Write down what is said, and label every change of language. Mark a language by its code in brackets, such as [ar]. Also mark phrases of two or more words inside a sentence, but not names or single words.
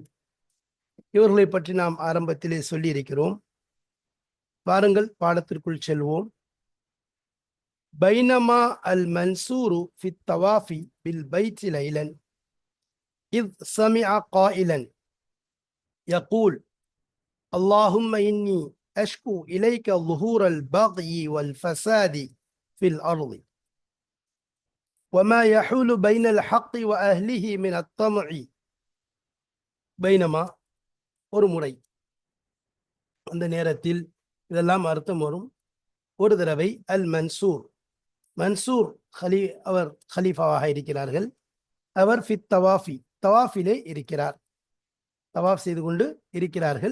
[ta] இவர்களை பற்றி நாம் ஆரம்பத்திலே சொல்லி இருக்கிறோம். வாருங்கள், பாடத்திற்குள் செல்வோம். [ar] بينما المنصور في طواف بالبيت ليلا إذ سمع قائلا يقول اللهم إني أشكو إليك ظهور البغي والفساد في الأرض وما يحول بين الحق وأهله من الطمع. [ta] பைனமா ஒரு முறை, அந்த நேரத்தில் இதெல்லாம் அர்த்தம் வரும். ஒரு தடவை அல் மன்சூர், மன்சூர் அவர் ஹலீஃபாவாக இருக்கிறார்கள். அவர் [ar] في الطواف, [ta] தவாஃபிலே இருக்கிறார், தவாஃப் செய்து கொண்டு இருக்கிறார்கள்.